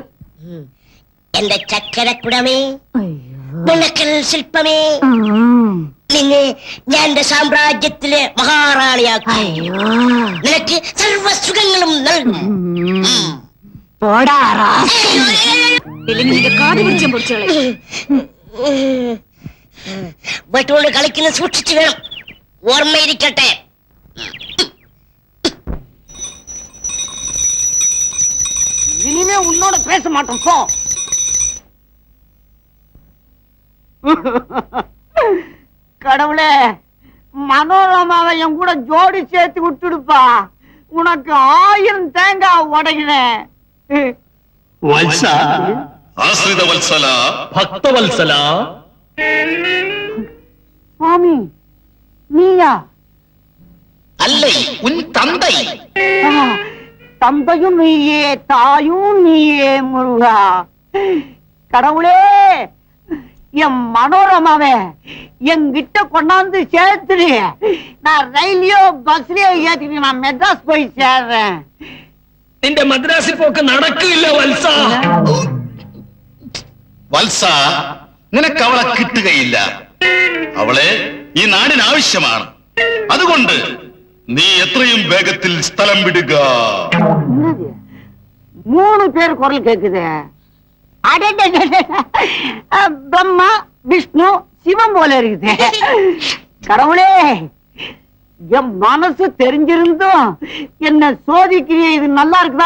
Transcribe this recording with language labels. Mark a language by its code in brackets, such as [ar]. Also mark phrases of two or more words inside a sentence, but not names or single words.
[ml] എന്റെ ചക്കരക്കുടമേ, മുണക്കൽ ശില്പമേ, നിന്നെ ഞാൻ എന്റെ സാമ്രാജ്യത്തിലെ മഹാറാണിയാക്കും. നിനക്ക് സർവസുഖങ്ങളും നൽകും. പോടാറാ, ഇല്ലെങ്കിൽ നിന്റെ കാത് പിടിച്ചും പൊടിച്ചോളെ. വെട്ടുകൊണ്ട് കളിക്കുന്ന സൂക്ഷിച്ചു വേണം, ഓർമ്മയിരിക്കട്ടെ. [ta] இனிமே உன்னோட பேச மாட்டோம் போ. கடவுளே, மனோரமாவை என் கூட ஜோடி சேர்த்து விட்டுடுப்பா. உனக்கு 1000 தேங்காய் உடைகிறேன். [ml] വത്സ, ആശ്രിത വത്സല, ഭക്തവത്സല, [ta] சுவாமி நீயா? അല്ലേ உன் தந்தை. தந்தையும் நீயே, தாயும் நீயே முருகா. கடவுளே, என் மனோரமாவே என்கிட்ட கொண்டாந்து சேர்த்துடு. நான் ரயிலையோ பஸ்லயோ ஏத்திட்டு நான் மெட்ராஸ் போய் சேர்றேன். [ml] നിന്റെ മദ്രാസിൽ പോക്ക് നടക്കില്ല വത്സ. വത്സ, നിനക്ക് അവളെ കിട്ടുകയില്ല. അവളെ ഈ നാടിന് ആവശ്യമാണ്. അതുകൊണ്ട് നീ എത്രയും വേഗത്തിൽ സ്ഥലം വിടുക. [ta] 3 பேர் குரல் கேக்குது. பிரம்மா, விஷ்ணு, சிவம் போல இருக்குது. கடவுளே, என் மனசு தெரிஞ்சிருந்தும் என்ன சோதிக்கிறிய, இது நல்லா இருக்குதா?